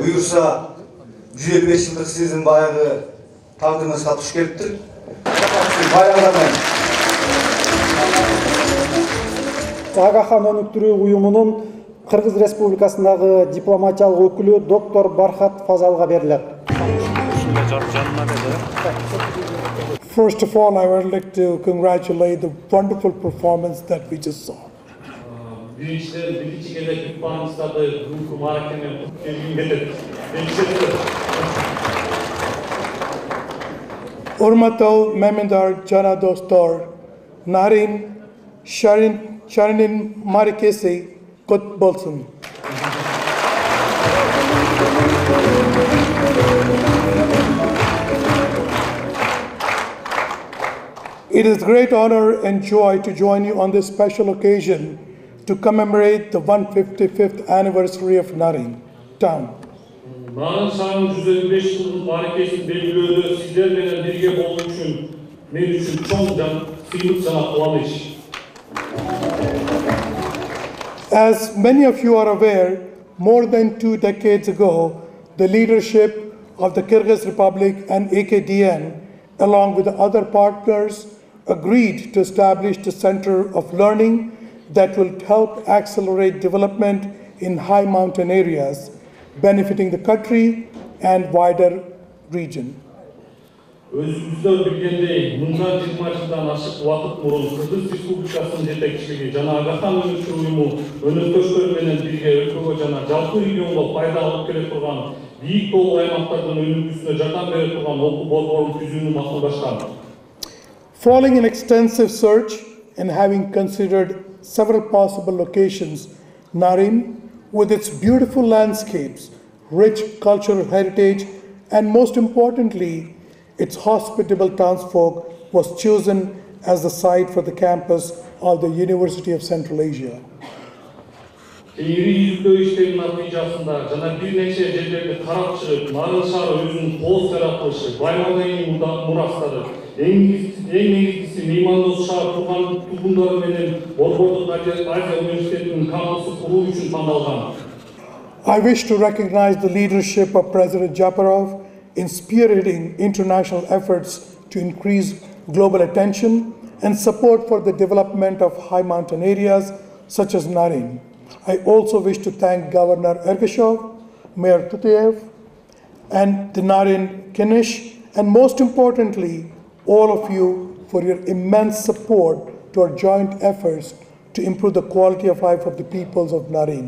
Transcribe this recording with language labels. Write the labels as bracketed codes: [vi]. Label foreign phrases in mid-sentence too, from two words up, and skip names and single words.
[ky] Буюрса 155 жылдык сиздин баягы тагдырыңызга туш келиптир. Агахан өнүктүрүү уюмунун Кыргыз Республикасындагы дипломатиялык өкүлү доктор Бархат Фазалга берилет. [en] First of all, I would like to congratulate the wonderful performance that we just saw. [ky] Урматтуу меймандар жана достор, Нарын шаарынын мааракеси кут болсун. [en] It is a great honor and joy to join you on this special occasion to commemorate the 155th anniversary of Narin town. [ky] Nарын шаарынын 155 жылдык баракесин белгилөөдө сиздер менен бирге болуу үчүн мен үчүн чоң сыйлык жана кубаныч. [en] As many of you are aware, more than 2 decades ago, the leadership of the Kyrgyz Republic and AKDN, along with the other partners, agreed to establish the Center of Learning that will help accelerate development in high mountain areas, benefiting the country and wider region. [ky] Өзүбүздөр билгендей, мындан 20 жылдан ашык убакыт мурун Кыргыз Республикасынын жетекчилиги жана Агахан өнүктүрүү уюму өнөктөштөр менен бирге өлкөгө жана жалпы регионго пайда алып келе турган бийик тоолук аймактардын өнүгүүсүнө жардам бере турган окуу борборун түзүүнү макулдашкан. [en] Following an extensive search and having considered several possible locations, Narin, with its beautiful landscapes, rich cultural heritage, and most importantly, its hospitable townsfolk, was chosen as the site for the campus of the University of Central Asia. [ky] Кейинги изилдөө иштеринин натыйжасында жана бир нече жерлерди карап чыгып, Нарын шаары өзүнүн кооз жаратылышы, баймагайдын мурастары, эң негизгиси меймандос шаар тургундары менен Борбордук Азия университетинин кампусу куруу үчүн тандалган. [en] I wish to recognize the leadership of President Japarov in spearheading international efforts to increase global attention and support for the development of high mountain areas such as Narin. I also wish to thank Governor Ergashov, Mayor Tuteyev, and the Narin Kenish, and most importantly, all of you for your immense support to our joint efforts to improve the quality of life of the peoples of Narin.